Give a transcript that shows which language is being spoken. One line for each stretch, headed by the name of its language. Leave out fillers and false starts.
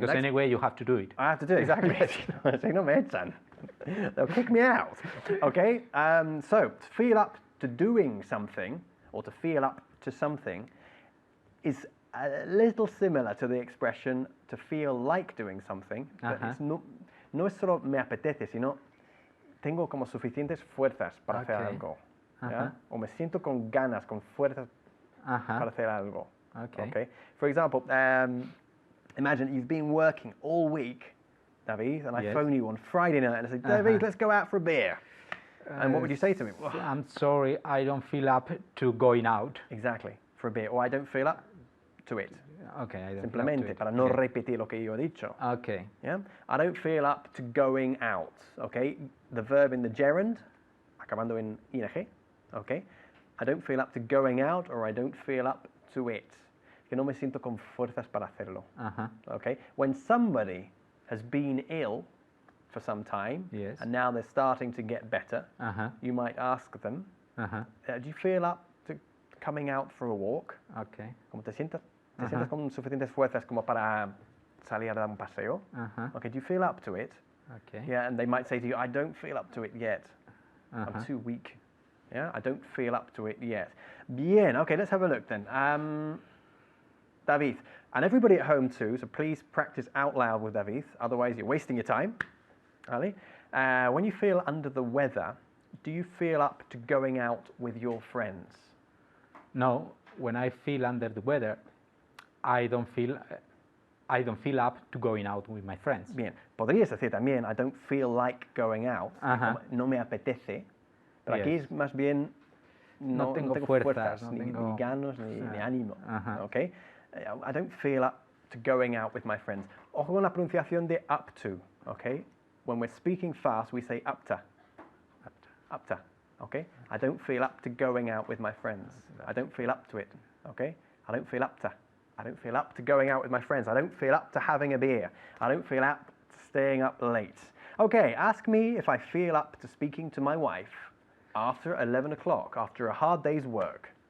English: Because anyway, you have to do it. I have to do it, exactly.
Spanish: Si no me echan.
English: They'll kick me out. Okay. So to feel up to doing something, or to feel up to something, is a little similar to the expression to feel like doing something. But it's
Spanish: no es solo me apetece, sino tengo como suficientes fuerzas para hacer algo. ¿Ya? O me siento con ganas, con fuerzas para hacer algo.
English: Okay. For example, imagine you've been working all week, David, and I phone you on Friday night and I say, David, let's go out for a beer. And what would you say to me? I'm sorry, I don't feel up to going out. Exactly, for a beer. Or I don't feel up to it. Okay, I don't
Spanish: Simplemente,
English: feel up to it.
Spanish: para no repetir lo que yo he dicho.
English: Okay. Yeah? I don't feel up to going out. Okay? The verb in the gerund,
Spanish: acabando en ing.
English: Okay? I don't feel up to going out, or I don't feel up to it.
Spanish: Que no me siento con fuerzas para hacerlo.
English: Okay? When somebody has been ill for some time, and now they're starting to get better, you might ask them, do you feel up to coming out for a walk? Okay.
Spanish: ¿Cómo te sientes? ¿Te sientes con suficientes fuerzas como para salir a dar un paseo?
English: Okay, do you feel up to it? Okay. Yeah, and they might say to you, I don't feel up to it yet. I'm too weak. Yeah, I don't feel up to it yet. Bien, okay, let's have a look then. David, and everybody at home too, so please practice out loud with David, otherwise you're wasting your time. Ali? When you feel under the weather, do you feel up to going out with your friends? No, when I feel under the weather, I don't feel up to going out with my friends.
Spanish: Bien, podrías decir también,
English: I don't feel like going out,
Spanish: no me apetece, pero aquí es más bien, no tengo fuerzas, ni ganas, ni ánimo, okay?
English: I don't feel up to going out with my friends.
Spanish: Ojo con la pronunciación de up to, okay?
English: When we're speaking fast, we say up to, okay? I don't feel up to going out with my friends. I don't feel up to it, okay? I don't feel up to going out with my friends. I don't feel up to having a beer. I don't feel up to staying up late. Okay, ask me if I feel up to speaking to my wife after 11 o'clock, after a hard day's work.